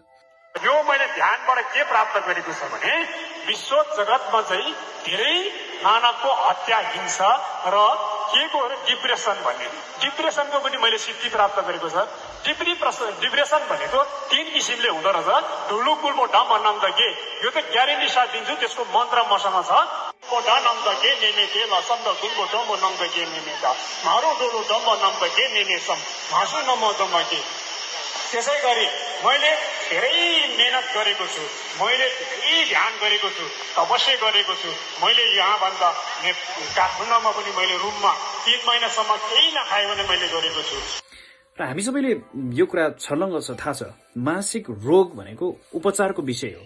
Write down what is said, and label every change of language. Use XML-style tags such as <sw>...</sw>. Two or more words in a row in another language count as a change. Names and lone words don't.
<ne>यो मैले ध्यानबाट के प्राप्त गरेको छ भने विश्व जगतमा चाहिँ धेरै मानवको हत्या, हिंसा र के को डिप्रेसन भन्ने, डिप्रेसनको पनि मैले सिद्धि प्राप्त गरेको छ। डिप्रेसन भनेको 3 किसिमले हुँदो रहेछ। ढुलु कुलबो डम नम द के, यो त ग्यारेन्टी साथ दिन्छु, त्यसको मन्त्र मसँग छ। कोटा नम द के नेने के लसम द कुलबो डम नम द के नेने ता मारो डोलो डम नम द के नेने सम भाषु नम दम के। त्यसै गरी मैले धेरै मेहनत गरेको छु, मैले धेरै ध्यान गरेको छु, तपस्या गरेको छु। मैले यहाँभन्दा काठमाडौँमा पनि मैले रुममा 3 महिनासम्म केही नखाए भने मैले गरेको छु। र हामी सबैले यो कुरा छर्लङ्ग छ, थाहा छ मानसिक रोग भनेको उपचारको विषय हो।</ne>